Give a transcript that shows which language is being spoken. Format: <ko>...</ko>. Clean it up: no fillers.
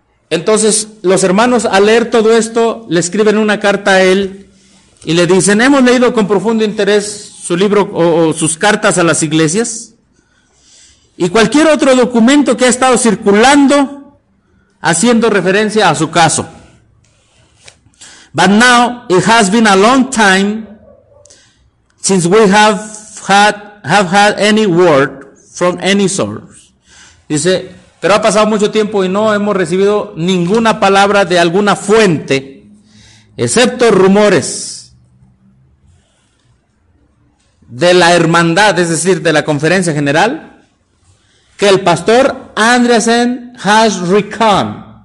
<es>Entonces, los hermanos, al leer todo esto, le escriben una carta a él y le dicen, hemos leído con profundo interés su libro o sus cartas a las iglesias y cualquier otro documento que ha estado circulando haciendo referencia a su caso.</es> <en>But now, it has been a long time since we have had any word from any source.</en> <es>Dice, pero ha pasado mucho tiempo y no hemos recibido ninguna palabra de alguna fuente, excepto rumores de la hermandad, es decir, de la conferencia general, que el pastor Andreasen has returned.</es>